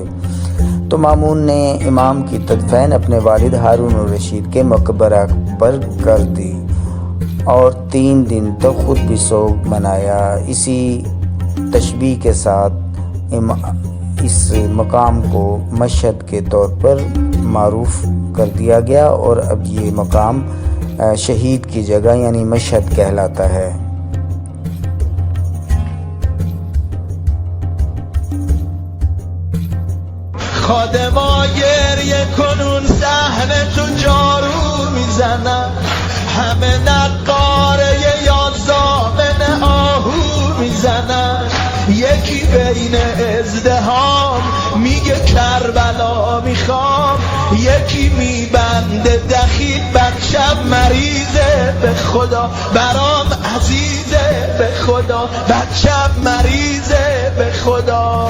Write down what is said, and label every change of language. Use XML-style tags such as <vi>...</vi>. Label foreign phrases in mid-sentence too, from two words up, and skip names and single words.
<ur>تو مامون نے امام کی تدفین اپنے والد ہارون الرشید کے مقبرہ پر کر دی اور 3 دن تک خود بھی سوگ منایا۔ اسی تشبیہ کے ساتھ اس مقام کو مشہد کے طور پر معروف کر دیا گیا اور اب یہ مقام شہید کی جگہ یعنی مشہد کہلاتا ہے۔</ur> <fa>خادما گریه کنون صحنه تو جارو میزنن، همه نقاره یا زامن آهو میزنن، یکی بین ازدهام میگه کربلا میخوام، یکی میبنده دخیل بچم مریضه به خدا برام عزیزه به خدا بچم مریضه به خدا.</fa>